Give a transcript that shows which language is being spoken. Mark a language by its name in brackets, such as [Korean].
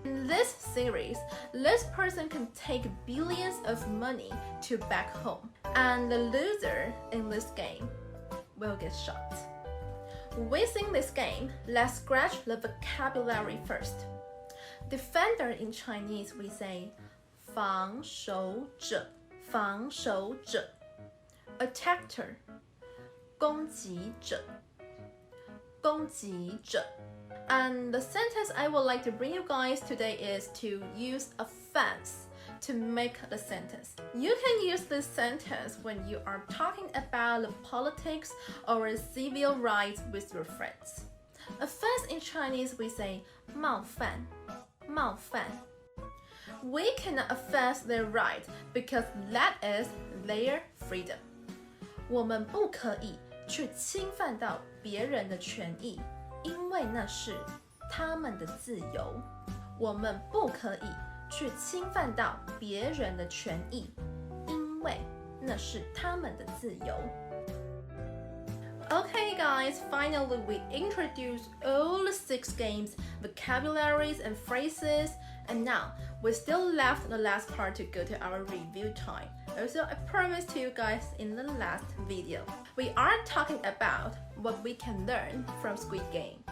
[English] In this series, this person can take billions of money to back home, and the loser in this game will get shot. Within this game, let's scratch the vocabulary first. Defender in Chinese, we say 防守者,防守者. Attacker, 攻击者,攻击者. And the sentence I would like to bring you guys today is to use offense to make the sentence. You can use this sentence when you are talking about the politics or civil rights with your friends. Offense in Chinese, we say 冒犯,冒犯. We cannot offend their right because that is their freedom. [Chinese] 我们不可以去侵犯到别人的权益，因为那是他们的自由。我们不可以去侵犯到别人的权益，因为那是他们的自由。 [English] Okay guys, finally we introduced all the 6 games, vocabularies and phrases, and now we still left the last part to go to our review time. Also, I promised to you guys in the last video. We are talking about what we can learn from Squid Game.